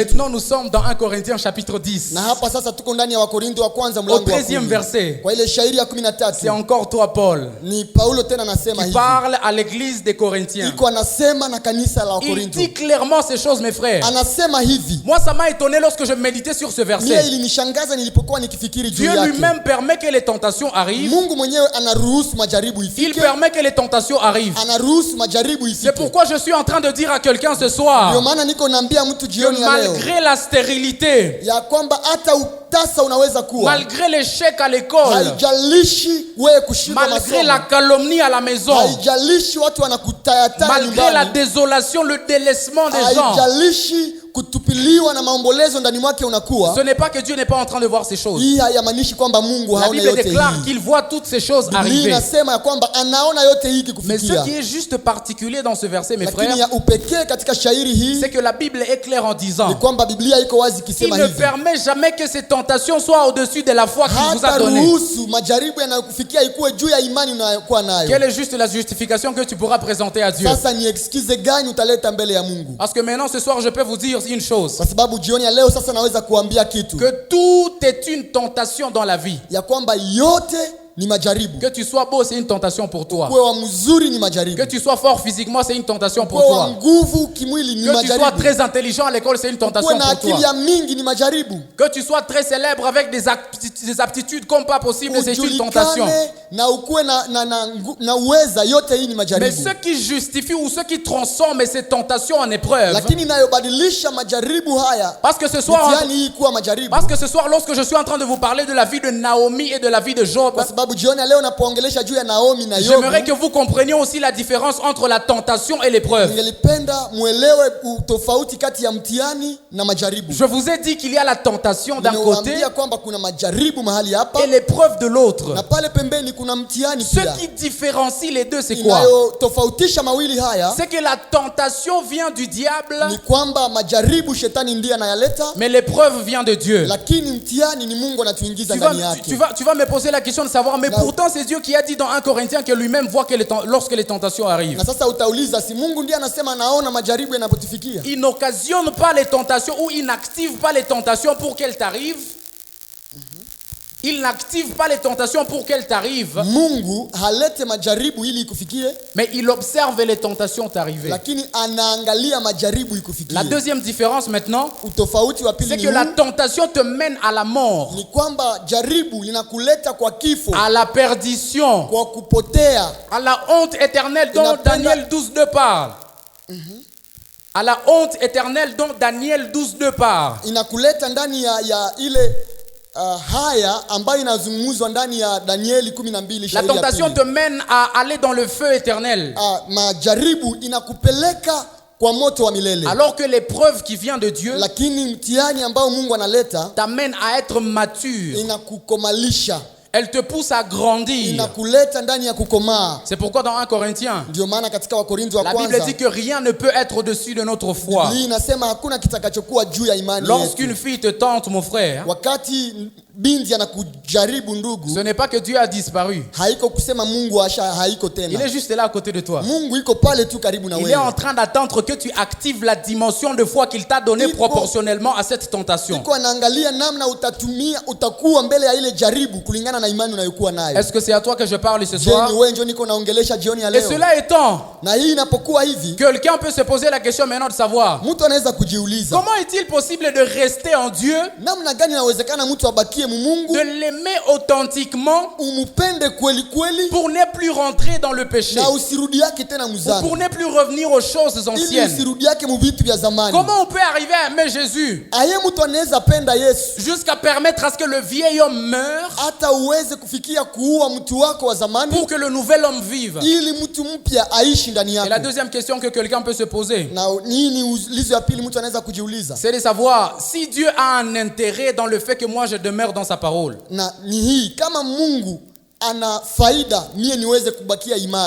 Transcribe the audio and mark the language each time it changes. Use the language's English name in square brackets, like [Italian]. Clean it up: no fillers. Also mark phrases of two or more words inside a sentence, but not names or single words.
[French] Maintenant, nous sommes dans 1 Corinthiens chapitre 10. [Swahili] Na hapa sasa tuko ndani ya Wakorintho wa kwanza [French] Au [Swahili] mlango wa [French] 13e 10. verset, [Swahili] Kwa ile shairi ya [French] c'est 13 encore toi, Paul, [Swahili] ni Paulo tena anasema [French] qui [Swahili] hivi. [French] parle à l'église des Corinthiens. [Swahili] Iko anasema na kanisa la [French] Il [Swahili] Wakorintho. [French] dit clairement ces choses, mes frères. [Swahili] Anasema hivi. [French] Moi, ça m'a étonné lorsque je méditais sur ce [Swahili] Mie [French] verset. [Swahili] ilinishangaza nilipokuwa nikifikiri juu [French] Dieu [Swahili] yake. [French] lui-même permet que les tentations arrivent. [Swahili] Mungu mwenyewe anaruhusu majaribu [French] Il [Swahili] ifike. [French] permet que les tentations arrivent. [Swahili] Anaruhusu majaribu [French] C'est [Swahili] ifike. [French] pourquoi je suis en train de dire à quelqu'un ce [Swahili] Ndio [French] soir [Swahili] maana niko naambia mtu [French] que [Swahili] jioni ya leo [French] malgré la stérilité, [Swahili] ya kwamba hata utasa unaweza kuwa, [French] malgré l'échec à l'école, [Swahili] haijalishi wewe kushindwa [French] malgré la [Swahili] masomo, [French] calomnie à la maison, [Swahili] haijalishi watu wanakutayataya [French] malgré la [Swahili] nyumbani, [French] désolation, le délaissement des gens, [Swahili] haijalishi kutupiliwa na maombolezo ndani mwake unakuwa. [French] ce n'est pas que Dieu n'est pas en train de voir ces choses. [Swahili] Hii haimaanishi kwamba Mungu [French] La [Swahili] haona [French] Bible [Swahili] yote [French] déclare [Swahili] hii. [French] qu'il voit toutes ces choses [Swahili] Biblia [French] arriver. [Swahili] inasema ya kwamba anaona yote hii [French] Mais ce [Swahili] kikufikia. [French] qui est juste particulier dans ce verset, mes frères, [Swahili] Lakini ya upekee katika shairi hii [French] c'est que la Bible est claire en [Swahili] ni [French] disant [Swahili] kwamba Biblia iko wazi [French] qu'il [Swahili] ikisema [French] ne [Swahili] hivi. [French] permet jamais que ces tentations soient au-dessus de la foi qu'il vous a [Swahili] Hata [French] donnée. [Swahili] ruhusu majaribu yanayokufikia ikuwe juu ya imani unayokuwa nayo. [French] Quelle est juste la justification que tu pourras présenter à Dieu? [Swahili] Sasa ni excuse gani utaleta mbele ya Mungu? [French] Parce que maintenant, ce soir, je peux vous dire une chose. [Swahili] Kwa sababu jioni ya leo sasa naweza kuambia kitu [French] Que tout est une tentation dans la vie. [Swahili] ya kwamba yote ni majaribu. [French] Que tu sois beau, c'est une tentation pour toi. [Swahili] Kuwa wa mzuri ni majaribu. [French] Que tu sois fort physiquement, c'est une tentation pour [Swahili] Kuwa wa [French] toi. [Swahili] nguvu kimwili ni [French] Que tu sois [Swahili] majaribu. [French] très intelligent à l'école, c'est une tentation [Swahili] Kuwa na [French] pour [Swahili] akili [French] toi. [Swahili] ya mingi ni majaribu. [French] Que tu sois très célèbre avec des aptitudes comme pas possible, c'est une tentation. [Swahili] Ujulikane na ukuwe na uweza, yote hii ni [French] Mais [Swahili] majaribu. [French] ce qui justifie ou ce qui transforme ces tentations en épreuve, [Swahili] Lakini inayobadilisha majaribu haya, [French] parce que ce soir, [Swahili] mtihani hii kuwa majaribu, [French] lorsque je suis en train de vous parler de la vie de Naomi et de la vie de Job, [Swahili] kwa sababu sababu jioni leo napoongelesha juu ya Naomi na Yobu, [French] j'aimerais que vous compreniez aussi la différence entre la tentation et l'épreuve. [Swahili] ningelipenda muelewe tofauti kati ya mtihani na majaribu. [French] Je vous ai dit qu'il y a la tentation d'un côté [Swahili] Nimewaambia kwamba kuna majaribu mahali hapa [French] et l'épreuve de l'autre. [Swahili] na pale pembeni kuna mtihani [French] Ce [Swahili] pia. [French] qui différencie les deux, c'est quoi? [Swahili] Tofautisha mawili haya [French] C'est que la tentation vient du diable, [Swahili] ni kwamba majaribu shetani ndiye anayaleta, [French] mais l'épreuve vient de Dieu. [Swahili] lakini mtihani ni Mungu anatuingiza ndani yake. [French] Tu vas me poser la question de savoir, mais pourtant c'est Dieu qui a dit dans 1 Corinthiens que lui-même voit que lorsque les tentations arrivent. [Swahili] Na sasa utauliza, si Mungu ndiye anasema anaona majaribu yanapotufikia? [French] Il n'occasionne pas les tentations ou il n'active pas les tentations pour qu'elles t'arrivent. Il n'active pas les tentations pour qu'elles t'arrivent. [Swahili] Mungu halete majaribu ili ikufikie, [French] mais il observe les tentations t'arriver. [Swahili] Lakini anaangalia majaribu ikufikie. [French] La deuxième différence maintenant, [Swahili] utofauti wa pili, [French] c'est que la tentation te mène à la mort. [Swahili] Ni kwamba jaribu linakuleta kwa kifo, [French] à la perdition, [Swahili] kwa kupotea, [French] à la honte éternelle dont Daniel 12:2 parle. À la honte éternelle dont Daniel 12:2 parle. [Swahili] Inakuleta ndani ya ile haya ambayo inazungumzwa ndani ya Danieli 12. [French] La tentation te mène à aller dans le feu éternel. [Swahili] Majaribu inakupeleka kwa moto wa milele. [French] Alors que l'épreuve qui vient de Dieu, [Swahili] lakini mtihani ambao Mungu analeta, [French] t'amène à être mature. [Swahili] Inakukomalisha. [French] Elle te pousse à grandir. [Swahili] Inakuleta ndani ya kukomaa. [French] C'est pourquoi dans 1 Corinthiens, [Swahili] ndio maana katika Wakorintho wa kwanza, [French] la Bible dit que rien ne peut être au-dessus de notre foi. [Swahili] Biblia inasema hakuna kitakachokuwa juu ya imani yetu. [French] Lorsqu'une fille te tente, mon frère, [Swahili] wakati binti anakujaribu ndugu, [French] ce n'est pas que Dieu a disparu. [Swahili] Haiko kusema Mungu haiko tena. [French] Il est juste là à côté de toi. [Swahili] Mungu iko pale tu karibu na wewe. [French] Il est en train d'attendre que tu actives la dimension de foi qu'il t'a donnée proportionnellement à cette tentation. [Swahili] Iko anaangalia namna utakuwa mbele ya ile jaribu kulingana na imani unayokuwa nayo. [French] Est-ce que c'est à toi que je parle ce soir? [Swahili] Wewe ndio niko naongelesha jioni ya leo. [French] Et cela étant, [Swahili] na hii inapokuwa hivi, [French] quelqu'un peut se poser la question maintenant de savoir, [Swahili] mtu anaweza kujiuliza, [French] comment est-il possible de rester en Dieu? [Swahili] Namna gani inawezekana mtu abakie Mungu? [French] De l'aimer authentiquement, [Swahili] umupende kweli kweli, [French] pour ne plus rentrer dans le péché, [Swahili] na usirudi yake tena mzani, [French] pour ne plus revenir aux choses anciennes. [Swahili] usirudi yake mu vitu vya zamani. [French] Comment on peut arriver à aimer Jésus [Swahili] mtu anaweza penda Yesu [French] jusqu'à permettre à ce que le vieil homme meure, [Swahili] hata uweze kufikia kuua mtu wako wa zamani, [French] pour que le nouvel homme vive? [Swahili] ili mtu mpya aishi ndani yako. [French] Et la deuxième question que quelqu'un peut se poser, [Swahili] na nini ulizo ya pili mtu anaweza kujiuliza, [French] c'est de savoir si Dieu a un intérêt dans le fait que moi je demeure dans sa parole. [Swahili] Na ni hii, kama Mungu ana faida mie niweze kubakia imara.